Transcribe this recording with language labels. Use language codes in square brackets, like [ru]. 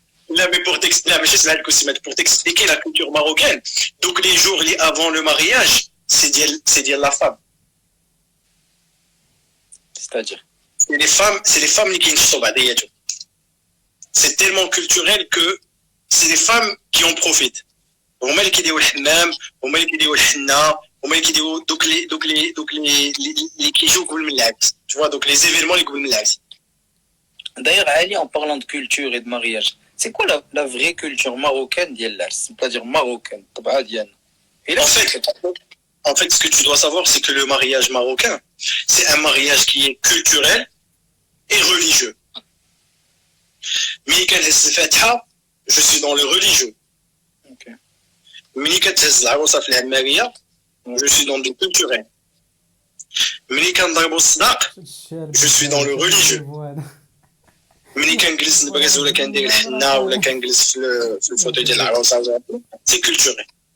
[fr] لا mais pour t'expliquer ماشي سمع الكوستيمات pour t'expliquer la culture marocaine donc les jours avant le mariage c'est ديال la femme. C'est-à-dire c'est les femmes qui sont بعضياتهم. C'est tellement culturel que c'est les femmes qui en profitent. [ar] هما اللي كيديروا الحمام هما اللي كيديروا الحنه هما اللي كيديروا دوك اللي كيجيو قبل من العرس tu vois donc les événements اللي قبل من العرس. [fr] D'ailleurs Ali en parlant de culture et de mariage c'est quoi la vraie culture marocaine ديال العرس c'est-à-dire marocaine طبعا ديالنا. En fait, ce que tu dois savoir, c'est que le mariage marocain, c'est un mariage qui est culturel et religieux. ملي كتهز الفاتحة, je suis dans le religieux. [ar] ملي كتهز العروسة في العمارية, je suis dans le culturel. [fr] ملي كنضربوا الصداق, je suis dans le religieux. [ar] ملي كنجلس نبرز ولا كندير الحنة ولا كنجلس في الفوتو ديال العروسة, c'est culturel.